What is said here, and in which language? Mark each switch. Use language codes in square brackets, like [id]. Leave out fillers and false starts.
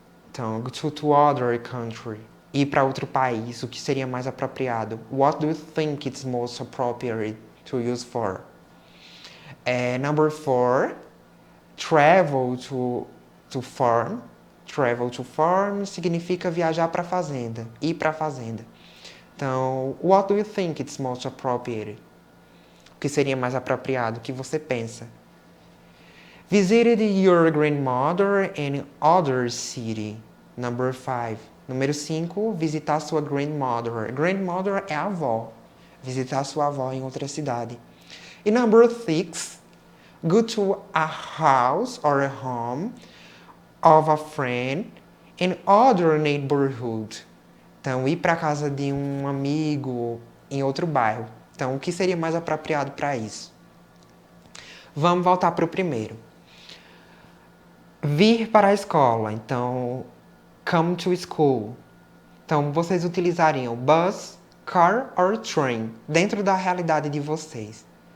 [en] Então, go to other country. [pt] Ir para outro país, o que seria mais apropriado? [en] What do you think it's most appropriate to use for? Number 4. Travel to farm. Travel to farm [pt] significa viajar para a fazenda, ir para a fazenda. [en] Então, what do you think it's most appropriate? [pt] O que seria mais apropriado? O que você pensa? [en] Visited your grandmother in other city. Number 5. [pt] Número 5, visitar sua grandmother. Grandmother é a avó. Visitar sua avó em outra cidade. [en] E number 6, go to a house or a home of a friend in other neighborhood. [pt] Então, ir para a casa de um amigo em outro bairro. Então, o que seria mais apropriado para isso? Vamos voltar para o primeiro. Vir para a escola. Então, [en] come to school. [pt] Então, vocês utilizariam [en] bus, car or train, [pt] dentro da realidade de vocês.